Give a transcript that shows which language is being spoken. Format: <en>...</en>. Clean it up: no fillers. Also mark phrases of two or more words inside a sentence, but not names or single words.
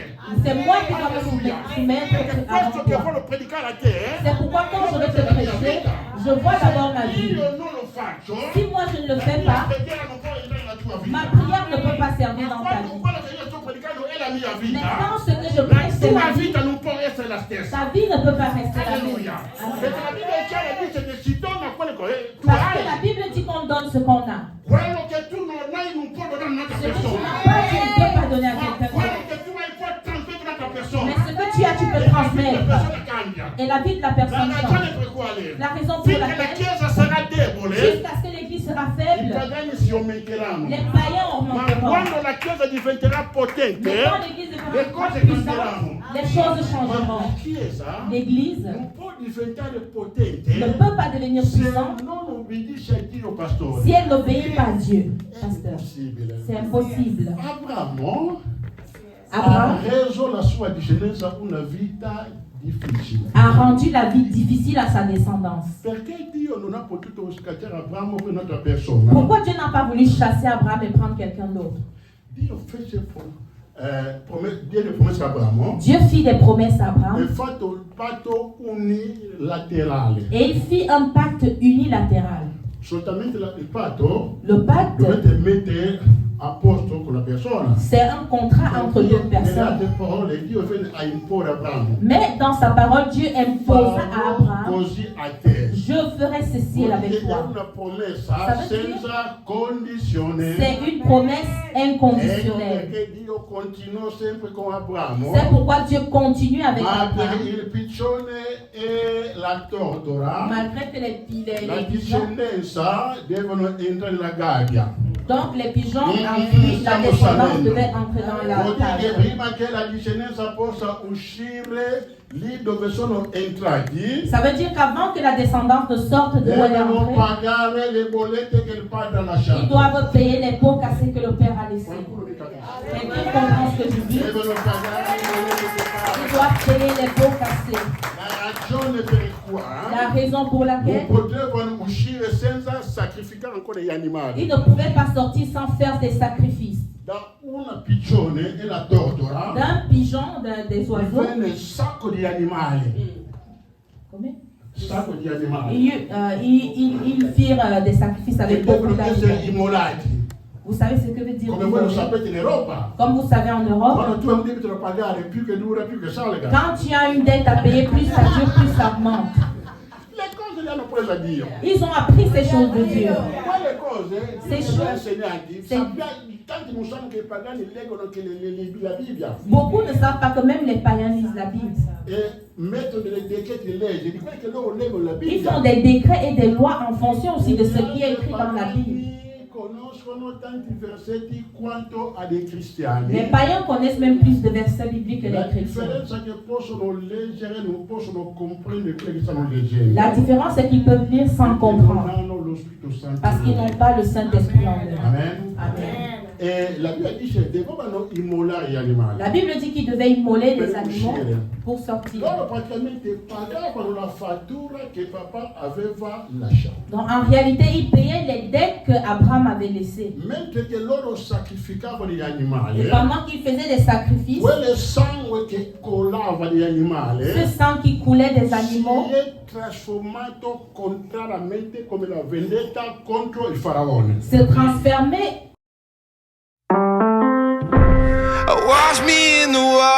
<fr>c'est moi qui dois me Alleluia. soumettre</fr> <it>Perché</it> <fr>avant</fr> <it>questo che</it> <fr>toi.</fr> <it>voglio predicare a te,</it> <fr>C'est pourquoi quand je vais te prêcher, je vois d'abord ma vie.</fr> <it>io non lo faccio,</it> <fr>Si moi je ne le</fr> <it>la</it> <fr>fais</fr> <it>mia</it> <fr>pas,</fr> <it>preghiera non può entrare nella tua vita.</it> <fr>ma prière ne peut pas servir</fr> <it>Ma</it> <fr>dans ta</fr> <it>quando</it> <fr>vie.</fr> <it>quello che io sto predicando è la mia</it> <fr>Mais</fr> <it>vita,</it> <fr>quand ce que je</fr> <it>la</it> <fr>prêche, c'est</fr> <it>tua</it> <fr>ma vie,</fr> <it>vita non può essere la stessa.</it> <fr>ta vie ne peut pas rester la même. Alleluia. Amen.</fr> <it>Perché la Bibbia è chiara, dice che si dona quello che tu</it> <fr>Parce que la</fr> <it>hai.</it> <fr>Bible dit qu'on donne ce qu'on a.</fr> <it>Quello che tu non hai non può donare a un'altra</it> <fr>Ce que tu</fr> <it>persona.</it> <fr>n'as pas, tu ne peux pas donner à</fr> <it>Ma</it> <fr>quelqu'un</fr> <it>quello</it> <fr>d'autre.</fr> <it>che tu hai puoi trasmettere a un'altra persona.</it> <fr>Mais ce que tu as, tu peux</fr> <it>E la</it> <fr>transmettre.</fr> <it>persona cambia.</it> <fr>Et la vie de la</fr> <it>La</it> <fr>personne</fr> <it>ragione</it> <fr>change.</fr> <it>per quale?</it> <fr>La raison pour</fr> <it>Finché la</it> <fr>laquelle,</fr> <it>Chiesa sarà debole,</it> <fr>jusqu'à ce que l'Église sera</fr> <it>I</it> <fr>faible,</fr> <it>pagani si aumenteranno.</it> <fr>les païens</fr> <it>Ma</it> <fr>augmenteront.</fr> <it>quando la Chiesa diventerà potente,</it> <fr>Mais quand l'Église</fr> <it>le</it> <fr>deviendra</fr> <it>cose</it> <fr>puissante,</fr> <it>cambieranno.</it> <fr>les choses</fr> <it>Ma</it> <fr>changeront.</fr> <it>la Chiesa</it> <fr>L'Église</fr> <it>non può diventare</it> <fr>ne</fr> <it>potente</it> <fr>peut pas devenir</fr> <it>se</it> <fr>puissante</fr> <it>non obbedisce a Dio, pastore.</it> <fr>si elle n'obéit pas à Dieu,</fr> <it>È</it> <fr>pasteur.</fr> <it>impossibile.</it> <fr>C'est impossible.</fr> <it>Abramo ha</it> <fr>Abraham</fr> <it>reso la sua discendenza una vita difficile.</it> <fr>a rendu la vie difficile à sa descendance.</fr> <it>Perché Dio non ha potuto scacciare Abramo per un'altra persona?</it> <fr>Pourquoi Dieu n'a pas voulu chasser Abraham et prendre quelqu'un d'autre?</fr> <it>Dio fece diede promessa a Abramo</it> <fr>Dieu fit des promesses à</fr> <it>e</it> <fr>Abraham</fr> <it>fatto il patto unilaterale.</it> <fr>et il fit un pacte unilatéral.</fr> <it>Soltanto il patto</it> <fr>Le pacte,</fr> <it>dovete mettere a posto con la persona.</it> <fr>c'est un contrat entre deux</fr> <it>Nelle</it> <fr>personnes.</fr> <it>altre parole, Dio venne a imporre a Abramo.</it> <fr>Mais dans sa parole, Dieu imposa à Abraham,</fr> <it>Così a te.</it> <fr>je ferai ceci avec</fr> <it>È</it> <fr>toi.</fr> <it>una promessa</it> <fr>Ça veut dire-</fr> <it>senza condizione.</it> <fr>C'est une promesse</fr> <it>Ecco</it> <fr>inconditionnelle.</fr> <it>perché Dio continuò sempre con Abramo.</it> <fr>C'est pourquoi Dieu continue avec</fr> <it>Ma per</it> <fr>Abraham.</fr> <it>il piccione e la tortora,</it> <fr>Malgré que les</fr> <it>la</it> <fr>pigeons,</fr> <it>discendenza devono entrare nella gabbia.</it> <fr>donc les pigeons enfuient, la descendance devait entrer dans la</fr> <it>Vuol dire che</it> <fr>cage.</fr> <it>prima che la discendenza possa uscire lì dove sono entrati,</it> <fr>Ça veut dire qu'avant que la descendance ne sorte d'où elle est</fr> <it>devono</it> <fr>entrée,</fr> <it>pagare le bollette che il padre ha lasciato.</it> <fr>ils doivent payer les pots cassés que le Père a laissés.</fr> <it>Qualcuno mi capisce?</it> <fr>Quelqu'un comprend ce que je dis?</fr> <it>Devono pagare le bollette che il padre.</it> <fr>Ils doivent payer les pots cassés.</fr> <it>La ragione per cui</it> <fr>La raison pour</fr> <it>non</it> <fr>laquelle</fr> <it>potevano uscire senza sacrificare ancora gli animali.</it> <fr>ils ne pouvaient pas sortir sans faire des sacrifices.</fr> <it>Da una piccione e la tortora</it> <fr>D'un pigeon, des oiseaux,</fr> <it>venne un sacco di animali.</it> <fr>combien?</fr> <it>Sacco di animali.</it> <fr>Ils firent des sacrifices</fr> <it>Che</it> <fr>avec beaucoup</fr> <it>devono essere</it> <fr>d'animaux.</fr> <it>immolati.</it> <fr>Vous savez ce que veut dire</fr> <it>Come voi lo</it> <fr>immolé?</fr> <it>sapete in Europa.</it> <fr>Comme vous savez en Europe,</fr> <it>Quando tu hai un debito da pagare, più che dura, più che salga.</it> <fr>quand tu as une dette à payer, plus ça dure, plus ça augmente.</fr> <it>Le cose le hanno prese a Dio.</it> <fr>Ils ont appris ces choses de Dieu.</fr> <it>Quelle cose</it> <fr>Ces</fr> <it>sono</it> <fr>choses-</fr> <it>insegnanti.</it> <fr>c'est-</fr> <it>Tanti non sanno che i pagani leggono che la Bibbia</it> <fr>Beaucoup ne savent pas que même les païens lisent la Bible.</fr> <it>e mettono delle decreti di legge di quelli che loro leggono la</it> <fr>Ils</fr> <it>Bibbia.</it> <fr>font des décrets et des lois en fonction aussi de ce qui est écrit dans la Bible.</fr> <it>I conoscono tanti versetti quanto a dei cristiani.</it> <fr>Les païens connaissent même plus de versets bibliques que</fr> <it>La</it> <fr>les chrétiens.</fr> <it>differenza è che possono leggere, non possono comprendere quello che stanno leggendo.</it> <fr>La différence, c'est qu'ils peuvent lire sans</fr> <it>Non</it> <fr>comprendre.</fr> <it>hanno lo Spirito Santo.</it> <fr>Parce qu'ils n'ont pas le Saint-Esprit en eux.</fr> <it>Amen.</it> <fr>Amen.</fr> <it>E la Bibbia dice dovevano immolare gli animali.</it> <fr>La Bible dit qu'ils devaient immoler les animaux pour sortir.</fr> <it>Loro praticamente pagavano la fattura che papà aveva lasciato.</it> <fr>Donc en réalité, ils payaient les dettes que Abraham avait laissées.</fr> <it>Mentre che loro sacrificavano gli animali,</it> <fr>Et pendant qu'ils faisaient des sacrifices,</fr> <it>quel sangue che colava degli animali</it> <fr>ce sang qui coulait des animaux</fr> <it>si è trasformato contrariamente come la vendetta contro il faraone.</it> <fr>se transformait</fr> <en>Wash me in the</en>